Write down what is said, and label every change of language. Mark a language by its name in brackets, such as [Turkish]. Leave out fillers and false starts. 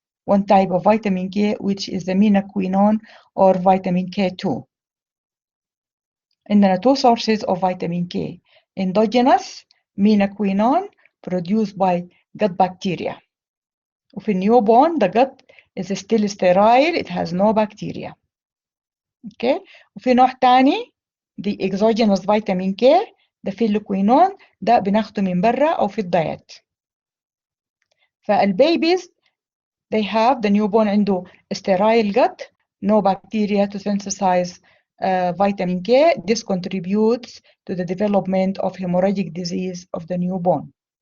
[English] one type of vitamin K, which is the menaquinone or vitamin K2. [Arabic] عندنا [English] two sources of vitamin K. Endogenous menaquinone produced by gut bacteria. [Arabic] وفي [English] newborn the gut is still sterile, it has no bacteria. Okay. [Arabic] وفي نوع تاني [English] the exogenous vitamin K [Arabic] ده في الليكوينون ده بناخده من برا أو في الدايت. فالبيبيز [English] they have the newborn [Arabic] عنده [English] sterile gut, no bacteria to synthesize vitamin K. This contributes to the development of hemorrhagic disease of the newborn.